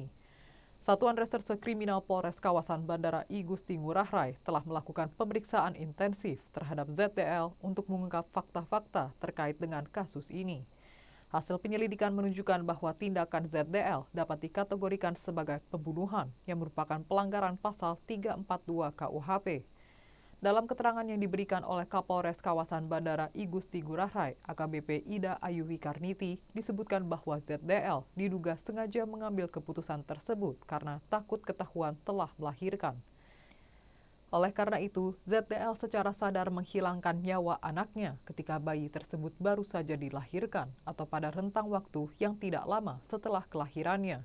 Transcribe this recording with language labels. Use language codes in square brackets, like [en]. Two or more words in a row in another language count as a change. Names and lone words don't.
[id] Satuan Reserse Kriminal Polres kawasan Bandara I Gusti Ngurah Rai telah melakukan pemeriksaan intensif terhadap ZDL untuk mengungkap fakta-fakta terkait dengan kasus ini. Hasil penyelidikan menunjukkan bahwa tindakan ZDL dapat dikategorikan sebagai pembunuhan yang merupakan pelanggaran pasal 342 KUHP. Dalam keterangan yang diberikan oleh Kapolres kawasan Bandara I Gusti Ngurah Rai, AKBP Ida Ayu Wikarniti, disebutkan bahwa ZDL diduga sengaja mengambil keputusan tersebut karena takut ketahuan telah melahirkan. Oleh karena itu, ZDL secara sadar menghilangkan nyawa anaknya ketika bayi tersebut baru saja dilahirkan atau pada rentang waktu yang tidak lama setelah kelahirannya.